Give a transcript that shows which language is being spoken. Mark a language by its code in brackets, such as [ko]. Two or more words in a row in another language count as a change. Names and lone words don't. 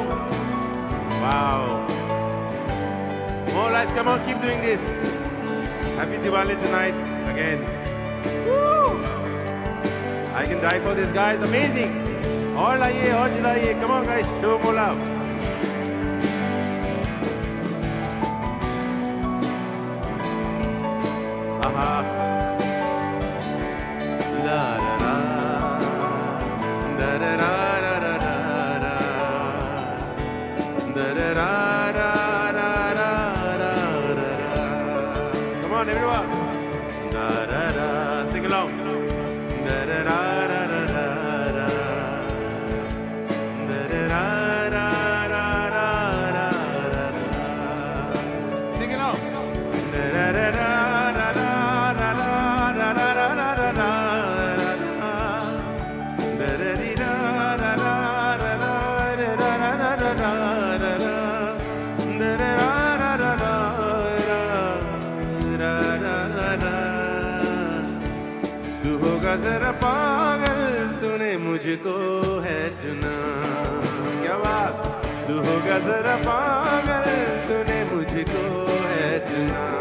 [en] Wow. More lights, come on, keep doing this. Happy Diwali tonight again. Woo! I can die for this, guys. Amazing. [hi] और लाइए, और जिलाइए. [en] Come on, guys, show more love. Aha. La la la. Da da da da da da da. Da da da da da da da da. Come on, everyone. Da da da. Sing along. Da da da da da da da. Da da da da da da da da. Sing along. Da da da da da da da da da da da da da. [hi] तू होगा जरा पागल तूने मुझको है चुना क्या बात तू होगा जरा पागल तूने मुझको है चुना